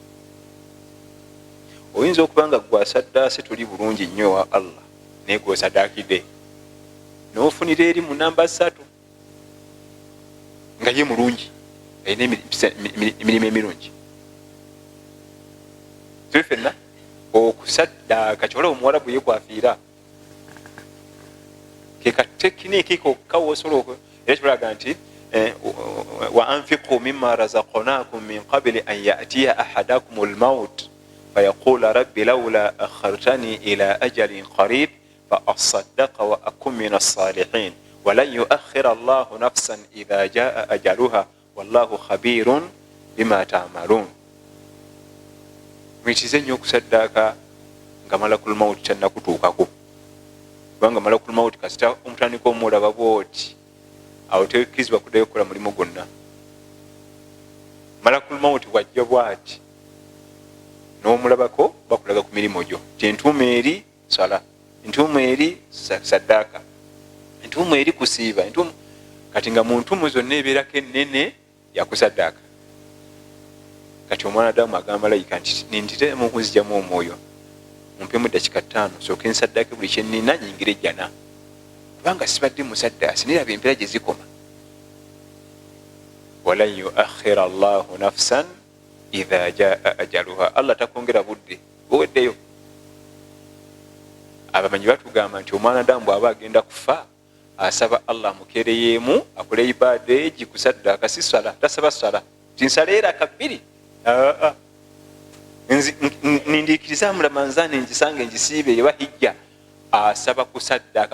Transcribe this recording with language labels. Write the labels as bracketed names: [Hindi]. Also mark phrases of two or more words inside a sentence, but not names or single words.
[Ganda] Oyinza okubanga gwasaddaase tuli bulungi nnyo wa Allah naye gwosaddaakidde n'ofunira eri mu namba 3 nga ye mulungi alina emirimu emirungi. Tuli fenna okusaddaaka kyola omuwarabu ye kwafiira ke katekiniiki kokka woosobola era kibalaga nti [Arabic] وأنفقوا مما رزقناكم من قبل أن يأتي أحدكم الموت فيقول رب لولا أخرتني إلى أجل قريب فأصدق وأكن من الصالحين ولن يؤخر الله نفسا إذا جاء أجلها والله خبير بما تعملون. [Ganda] Mwitize nnyo okusaddaaka nga [Arabic] ملك الموت [Ganda] tannakutuukako. kubanga [Arabic] ملك الموت [Ganda] kasita omutandika omulaba bwoti awo tekkirizibwa kuddayo okukola mulimu gwonna. [Arabic] ملك الموت [Ganda] wajja bwati n'omulabako bakulaga ku mirimu gyo ti entuuma eri sala, entuuma eri saddaaka, entuuma eri kusiiba, kati nga mu ntuumu zonna ebeerako ennene yakusaddaaka. Kati omwana Adamu agamba malayika nti nintitemu okunzigyamu omwoyo mumpemu dakika 5 sooke nsaddaake buli kyenina nyingire jjana, kubanga sibadde musaddaasi niraba empeera gye zikoma. [Arabic] ولن يؤخر الله نفسا إذا جاء أجلها, [Ganda] Allah takongera budde buweddeyo. Abamanyi batugamba nti omwana Adamu bw'aba agenda kufa asaba Allah mukereyeemu akole ibaada egi kusaddaaka, si sala, tasaba sala tinsaleera kabiri nindiikiriza mulamanzaani ngisange ngisiibe eba hijja, asaba kusaddaaka.